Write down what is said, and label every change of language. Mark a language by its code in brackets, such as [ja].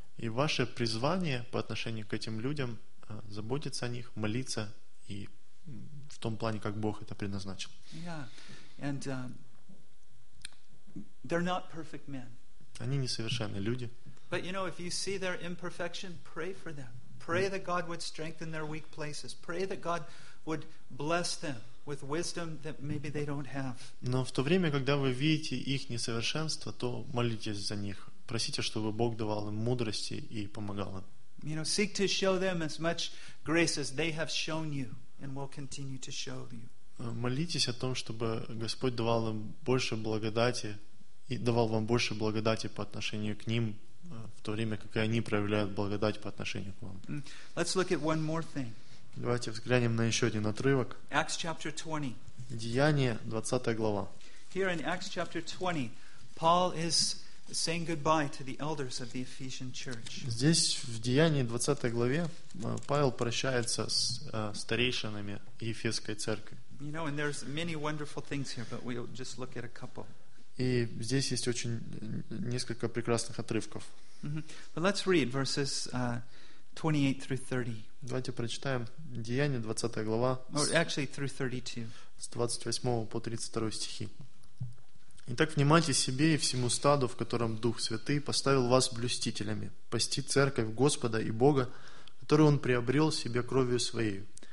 [ru] И ваше призвание по отношению к этим людям заботиться о них, молиться и в том плане, как Бог это предназначил. [en] Yeah, and they're not perfect men. [ru] Они несовершенные люди. [en] But you know, if you see their imperfection, pray for them. Pray that God would strengthen their weak places. Pray that God would bless them with wisdom that maybe they don't have. [ru] Но в то время, когда вы видите их несовершенство, то молитесь за них. Просите, чтобы Бог давал им мудрости и помогал им. [en] You know, seek to show them as much grace as they have shown you and will continue to show you. [ru] Молитесь о том, чтобы Господь давал им больше благодати и давал вам больше благодати по отношению к ним, в то время как и они проявляют благодать по отношению к вам. [en] Let's look at one more thing. [ru] Давайте взглянем на еще один отрывок. [en] Acts chapter 20. [ru] Деяния, 20 глава. [en] Here in Acts chapter 20, Paul is saying goodbye to the elders of the Ephesian church. [ru] Здесь в Деянии 20 главе Павел прощается с старейшинами Ефесской церкви. [en] You know, and there's many wonderful things here, but we'll just look at a couple. [ru] И здесь есть очень несколько прекрасных отрывков. [en] Mm-hmm. But let's read verses 28 through 30. [ru] Давайте прочитаем Деяния 20 глава. [en] Or actually through 32. [ru] С 28 по 32 стихи. Итак, внимайте себе и всему стаду, в котором Дух Святый поставил вас блюстителями, пасти церковь Господа и Бога, которую Он приобрел себе кровью Своей.